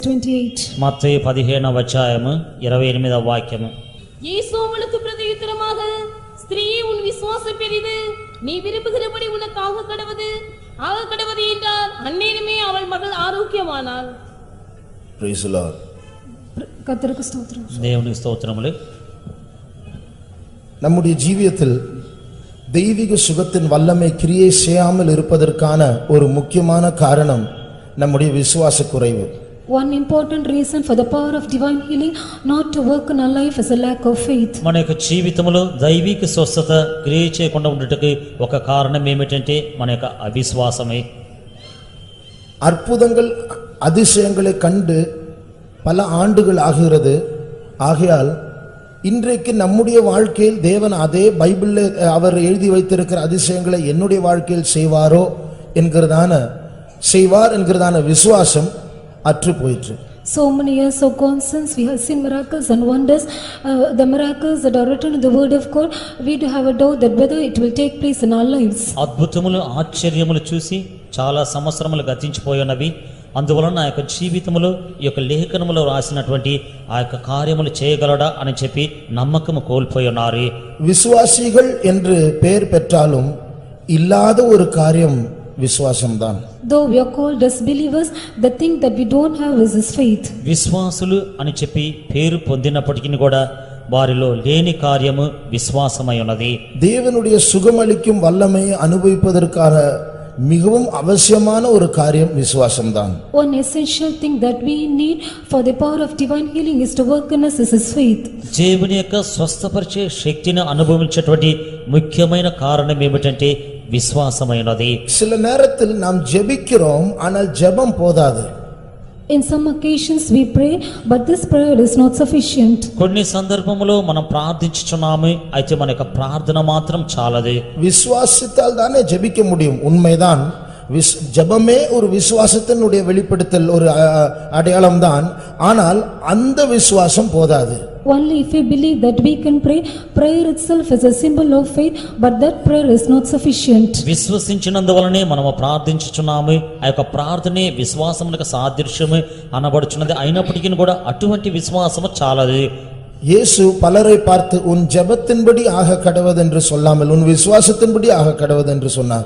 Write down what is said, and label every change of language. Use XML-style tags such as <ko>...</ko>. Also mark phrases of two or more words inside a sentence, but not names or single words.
<te>28. మత్తయి 15వ అధ్యాయము 28వ వాక్యము.</te> <ta>இயேசு அவளுக்கு பிரதியுத்தரமாக, ஸ்திரீயே, உன் விசுவாசம் பெரிது, நீ விரும்புகிறபடி உனக்காக கடவது என்றார். அந்நேரமே அவள் மகள் ஆரோக்கியமானாள்.</ta> <en>Praise the Lord.</en> <ta>கர்த்தருக்கு ஸ்தோத்திரம்.</ta> <te>దేవునికి స్తోత్రములు.</te> <ta>நம்முடைய ஜீவியத்தில் தெய்வீக சுகத்தின் வல்லமை கிரியை செய்யாமல் இருப்பதற்கான ஒரு முக்கியமான காரணம் நம்முடைய விசுவாச குறைவு.</ta> <en>One important reason for the power of divine healing not to work in our life is a lack of faith.</en> <te>మన యొక్క జీవితంలో దైవిక స్వస్థత క్రియ చేయకుండా ఉండటకు ఒక కారణం ఏమిటంటే మన యొక్క అవిశ్వాసమే.</te> <ta>அற்புதங்கள் அதிசயங்களை கண்டு பல ஆண்டுகள் ஆகிறது. ஆகையால் இன்றைக்கு நம்முடைய வாழ்க்கையில் தேவன் அதே பைபிளில் அவர் எழுதி வைத்திருக்கிற அதிசயங்களை என்னுடைய வாழ்க்கையில் செய்வார் என்கிறதான விசுவாசம் அற்று போயிற்று.</ta> <en>So many years have gone since we have seen miracles and wonders, the miracles that are written in the word of God. We do have a doubt that whether it will take place in our lives.</en> <te>అద్భుతములు ఆశ్చర్యములు చూసి చాలా సంవత్సరములు గతించిపోయినవి. అందువలన ఆ యొక్క జీవితంలో ఈ యొక్క లేఖనములో రాసినటువంటి ఆ యొక్క కార్యములు చేయగలడా అని చెప్పి నమ్మకము కోల్పోయి ఉన్నారు.</te> <ta>விசுவாசிகள் என்று பெயர் பெற்றாலும் இல்லாத ஒரு காரியம் விசுவாசம்தான்.</ta> <en>Though we are called as believers, the thing that we don't have is this faith.</en> <te>విశ్వాసులు అని చెప్పి పేరు పొందినప్పటికీ కూడా వారిలో లేని కార్యము విశ్వాసమై ఉన్నది.</te> <ta>தேவனுடைய சுகமளிக்கும் வல்லமையை அனுபவிப்பதற்காக மிகவும் அவசியமான ஒரு காரியம் விசுவாசம்தான்.</ta> <en>One essential thing that we need for the power of divine healing is to work in us is his faith.</en> <te>దేవుని యొక్క స్వస్థపరిచే శక్తిని అనుభవించేటువంటి ముఖ్యమైన కారణం ఏమిటంటే విశ్వాసమైనది.</te> <ta>சில நேரத்தில் நாம் ஜெபிக்கிறோம், ஆனால் ஜெபம் போதாது.</ta> <en>In some occasions we pray, but this prayer is not sufficient.</en> <te>కొన్ని సందర్భములో మనం ప్రార్థించుచున్నాము, అయితే మన యొక్క ప్రార్థన మాత్రం చాలదు.</te> <ta>விசுவாசித்தால் தானே ஜெபிக்க முடியும், உண்மைதான். ஜெபமே ஒரு விசுவாசத்தினுடைய வெளிப்படுத்தல், ஒரு அடையாளம் தான். ஆனால் அந்த விசுவாசம் போதாது.</ta> <en>Only if we believe that we can pray, prayer itself is a symbol of faith, but that prayer is not sufficient.</en> <te>విశ్వసించినందువలనే మనము ప్రార్థించుచున్నాము, ఆ యొక్క ప్రార్థనే విశ్వాసమునకు సాదృశ్యము అనబడుచున్నది. అయినప్పటికీ కూడా అటువంటి విశ్వాసము చాలదు.</te> <ta>இயேசு பலரை பார்த்து உன் ஜெபத்தின்படி ஆக கடவதென்று சொல்லாமல் உன் விசுவாசத்தின்படி ஆக கடவதென்று சொன்னார்.</ta>